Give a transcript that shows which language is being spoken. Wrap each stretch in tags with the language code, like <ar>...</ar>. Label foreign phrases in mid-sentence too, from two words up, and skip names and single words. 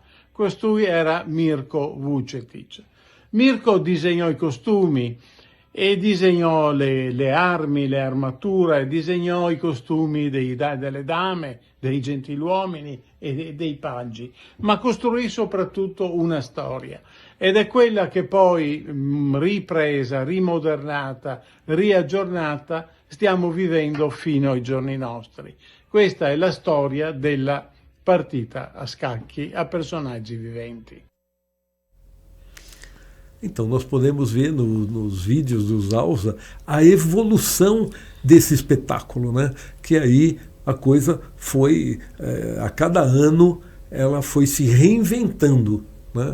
<it>Costui era Mirko Vučetić. Mirko disegnò i costumi e disegnò le armi, le armature, disegnò i costumi delle dame, dei gentiluomini e dei paggi, ma costruì soprattutto una storia. Ed è quella che poi, ripresa, rimodernata, riaggiornata, stiamo vivendo fino ai giorni nostri. Questa è la storia della partita a scacchi a personaggi viventi.</it> <pt>Então, nós podemos ver nos vídeos do Zalza a evolução desse espetáculo, né? Que aí a coisa foi, a cada ano, ela foi se reinventando, né?</pt>